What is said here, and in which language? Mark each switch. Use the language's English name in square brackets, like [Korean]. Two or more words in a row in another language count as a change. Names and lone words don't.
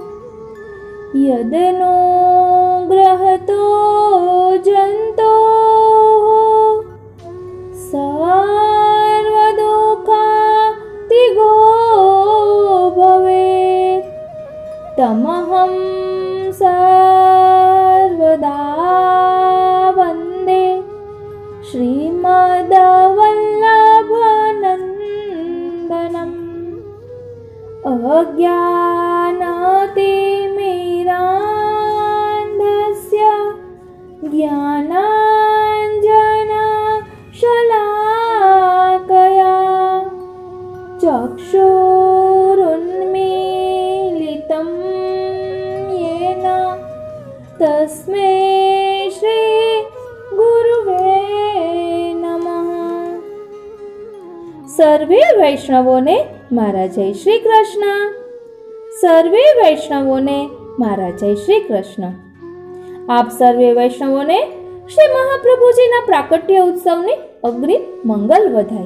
[Sanskrit] યદનો ગ્રહતો જંતો સર્વદુઃખાતિગો ભવેત તમહં સર્વદા વંદે શ્રીમદ્વલ્લભનંદનમ. અજ્ઞાનતિમિરાન્ધસ્ય જ્ઞાનાંજન चक्षुरुन्मीलितं येन तस्मै श्री गुरुवे नमः। [Gujarati] સર્વે વૈષ્ણવોને મારા જય શ્રી કૃષ્ણ। સર્વે વૈષ્ણવોને મારા જય શ્રી કૃષ્ણ। આપ સર્વે વૈષ્ણવોને શ્રી મહાપ્રભુજીના પ્રાકટ્ય ઉત્સવની અગ્રિમ મંગલ વધાઈ।